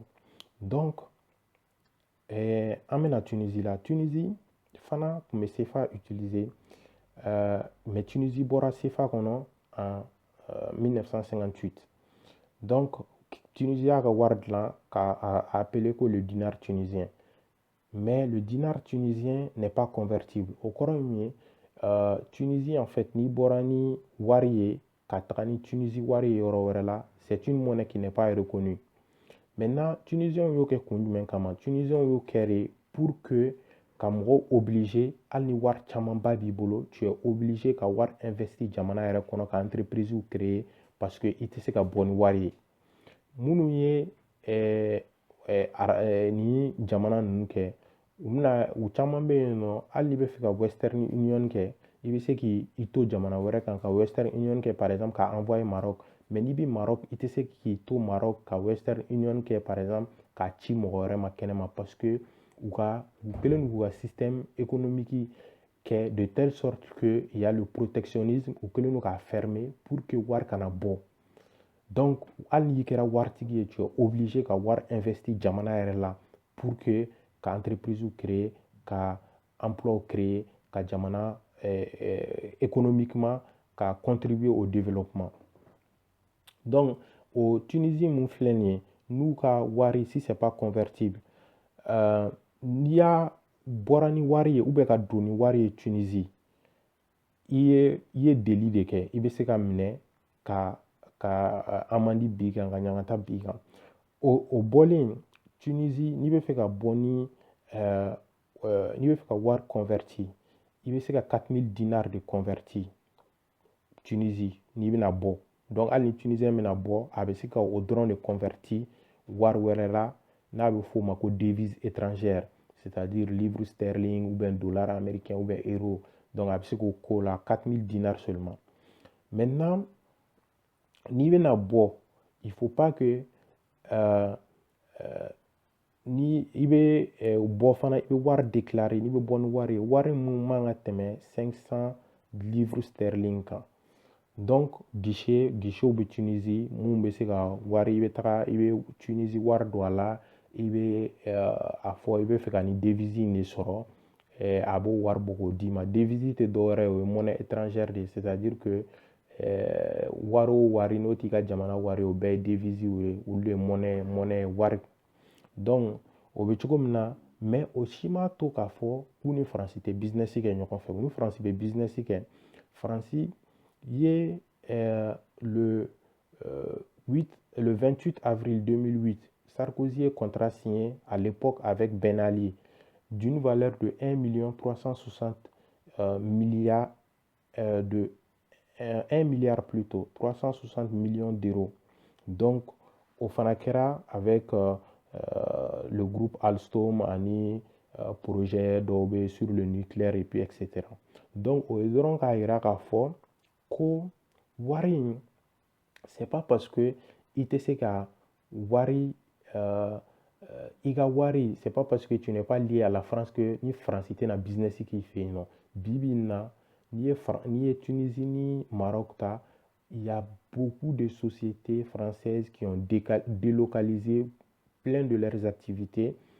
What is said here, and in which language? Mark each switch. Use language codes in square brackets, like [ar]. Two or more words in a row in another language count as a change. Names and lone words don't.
[bm] Donc an bɛna Tunisie la. Tunisie fana tun bɛ CFA utiliser, mais Tunisie bɔra CFA kɔnɔ en 1958. Donc Tunisie y'a ka wari dilan k'a [fr] appelé que le dinar tunisien. Mais le dinar tunisien n'est pas convertible. [bm] Au kɔrɔ ye min ye, Tunisie en fait n'i bɔra ni wari ye ka taga ni Tunisie wari ye yɔrɔ wɛrɛ la, [fr] c'est une monnaie qui n'est pas reconnue. [bm] Maintenant Tunisiens y'o kɛ kun jumɛn kama? Tunisiens y'o kɛ de [fr] pour que [bm] ka mɔgɔw obligé, hali ni wari camanba b'i bolo, [fr] tu es obligé [bm] ka wari investi jamana yɛrɛ kɔnɔ, ka entreprise créer, [fr] parce que [bm] i tɛ se ka bɔ ni wari ye. Minnu ye ni jamana ninnu kɛ, u caman bɛ yen nɔ, hali n'i bɛ fɛ ka Western Union kɛ, i bɛ se k'i to jamana wɛrɛ kan ka Western Union kɛ, [fr] par exemple ka envoyer Maroc. [bm] Mais n'i bɛ Maroc, i tɛ se k'i to Maroc ka Western Union kɛ, [fr] par exemple [bm] k'a ci mɔgɔ wɛrɛ ma kɛnɛma, [fr] parce que [bm] u kɛlen don k'u ka système économique kɛ [fr] de telle sorte que il y a le protectionnisme, [bm] u kɛlen don k'a fermer [fr] pour que [bm] wari kana bɔ. Donc hali n'i kɛra waritigi ye, [fr] tu es obligé [bm] ka wari investi jamana yɛrɛ la [fr] pour que [bm] ka entreprise créer, ka emploi créer, ka jamana économiquement ka [fr] contribuer au développement. [bm] Donc au Tunisie mun filɛ nin ye, n'u ka wari si [fr] c'est pas convertible, [bm] n'i y'a bɔra ni wari ye [fr] ou bien [bm] ka don ni wari ye Tunisie, i ye deli de kɛ, i bɛ se ka minɛ ka amande b'i kan, ka ɲagata b'i kan. o bɔlen Tunisie n'i bɛ fɛ ka bɔ ni n'i bɛ fɛ ka wari converti i bɛ se ka 4000 dinars de converti Tunisie n'i bɛna bɔ donc hali ni tunisien bɛna bɔ a bɛ se ka o dɔrɔn de converti wari wɛrɛ la n'a bɛ f'o ma ko [fr] devise étrangère c'est-à-dire livre sterling ou bien dollar américain ou bien euro [bm] donc a bɛ se k'o k'o la 4000 dinars [fr] seulement maintenant [bm] n'i bɛna bɔ [fr] il faut pas que [bm] ni i bɛ bɔ fana i bɛ wari déclarer n'i bɛ bɔ ni wari ye wari mun man ka tɛmɛ [fr] 500 livres sterling [bm] kan donc guichet bɛ Tunisie mun bɛ se ka wari i bɛ taga i bɛ Tunisie wari don a la i bɛ a fɔ i bɛ fɛ ka nin devise in de sɔrɔ a b'o wari bɔ k'o d'i ma devise tɛ dɔwɛrɛ ye o ye [fr] monnaie étrangère [bm] de ye [fr] c'est-à-dire que [bm] wari o wari n'o t'i ka jamana wari ye o bɛɛ ye devise ye olu de ye monnaie wari donc o bɛ cogo min na mais o si m'a to k'a fɔ k'u ni Faransi tɛ business kɛ ɲɔgɔn fɛ u ni Faransi bɛ business kɛ Faransi ye [fr] le 28 avril 2008 Sarkozy a contrat signé à l'époque avec Ben Ali d'une valeur de 1 360 milliards de 1 milliard plutôt 360 millions d'euros donc [bm] au fana kɛra [fr] avec le groupe Alstom [bm] ani projet dɔw bɛ [fr] sur le nucléaire et puis etc [bm] donc o ye dɔrɔn k'a jira k'a fɔ ko wari in [fr] c'est pas parce que [bm] i tɛ se ka wari i ka wari [fr] c'est pas parce que tu n'es pas lié à la France que [bm] ni Faransi tɛna business k'i fɛ yen nɔ bi bi in na n'i ye Tunisie ni Maroc ta [fr] il y a beaucoup de sociétés françaises qui ont délocalisé plein de leurs activités